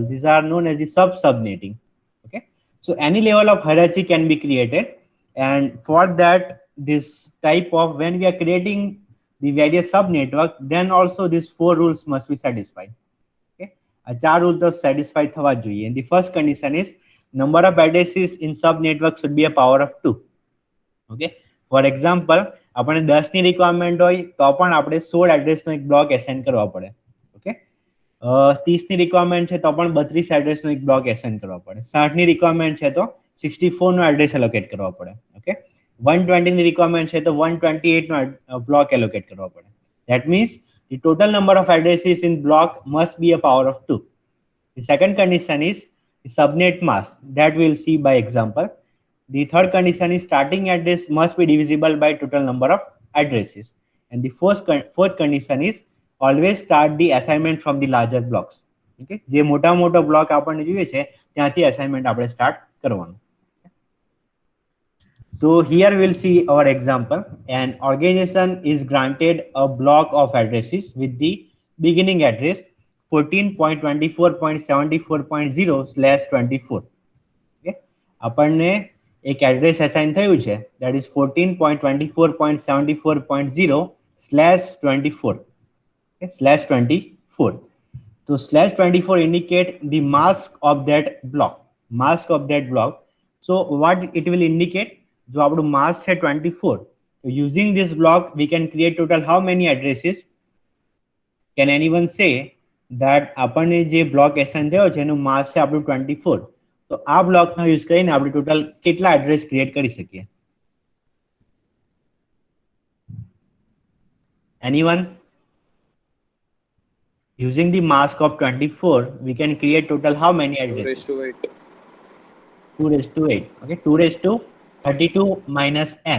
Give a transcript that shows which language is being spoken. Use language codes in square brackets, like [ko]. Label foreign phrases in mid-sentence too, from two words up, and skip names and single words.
[en] These are known as the subnetting. Okay, so any level of hierarchy can be created, and for that, this type of, when we are creating the various sub network, then also these 4 rules must be satisfied. Okay, a 4 rules to satisfy [gu] થવા જોઈએ. [en] And the first condition is number of addresses in sub network should be a power of 2. Okay, for example, [gu] આપણે 10 ની રિક્વાયરમેન્ટ હોય તો પણ આપણે 16 એડ્રેસનો એક [en] block assign [gu] કરવા પડે. ઓકે, 30 ની રિક્વાયરમેન્ટ છે તો પણ 32 એડ્રેસનો એક [en] block assign [gu] કરવા પડે. 60 ની રિક્વાયરમેન્ટ છે તો 64 નો [en] address allocate [gu] કરવા પડે. ઓકે, 120 ની રિક્વાયરમેન્ટ છે તો 128 નો [en] block allocate [gu] કરવા પડે. [en] That means the total number of addresses in block must be a power of 2. The second condition is the subnet mask, that we will see by example. The third condition is starting address must be divisible by total number of addresses. And the fourth condition is always start the assignment from the larger blocks. [gu] Okay, જે મોટા મોટા બ્લોક આપણને જોઈએ છે ત્યાંથી અસાઇનમેન્ટ આપણે સ્ટાર્ટ કરવાનું. [en] So here we'll see our example. An organization is granted a block of addresses with the beginning address 14.24.74.0/24. [gu] Okay, આપણને એક એડ્રેસ અસાઇન થયું છે [en] that is [gu] 14.24.74.0/24. [en] Okay, /24. So /24 indicate the mask of that block. So what it will indicate? [gu] जो આપણું mask है 24. [en] So using this block we can create total how many addresses? Can anyone say that [gu] આપણને જે [en] block assign [gu] થયો છે એનું mask છે આપણું 24. તો આ block નો use કરીને આપણે total કેટલા [en] address create [gu] કરી શકીએ? [en] Anyone? Using the mask of 24, we can create total how many addresses? 2 raised to 8. 2 raised to 8. Okay, 2 raised to 32 minus n.